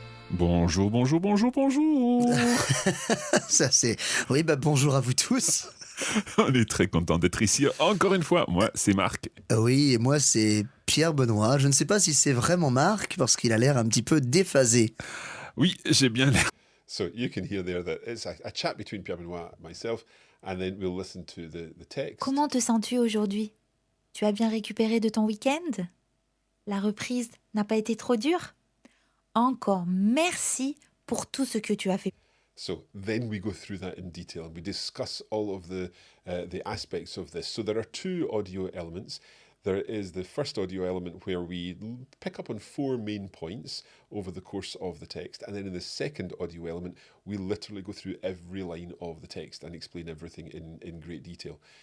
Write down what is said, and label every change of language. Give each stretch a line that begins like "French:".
French: Bonjour, bonjour, bonjour, bonjour. Ça c'est... Oui, bonjour à vous tous. On est très content d'être ici encore une fois. Moi, c'est Marc. Oui, et moi c'est Pierre Benoit. Je ne sais pas si c'est vraiment Marc, parce qu'il a l'air un petit peu déphasé. Oui, j'ai bien l'air.
English: So you can hear there that it's a chat between Pierre Benoit and myself, and then we'll listen to the text.
French: Comment te sens-tu aujourd'hui? Tu as bien récupéré de ton week-end? La reprise n'a pas été trop dure? Encore merci pour tout ce que tu as fait.
English: So then we go through that in detail and we discuss all of the aspects of this. So there are two audio elements. There is the first audio element where we pick up on 4 main points over the course of the text. And then in the second audio element, we literally go through every line of the text and explain everything in great detail.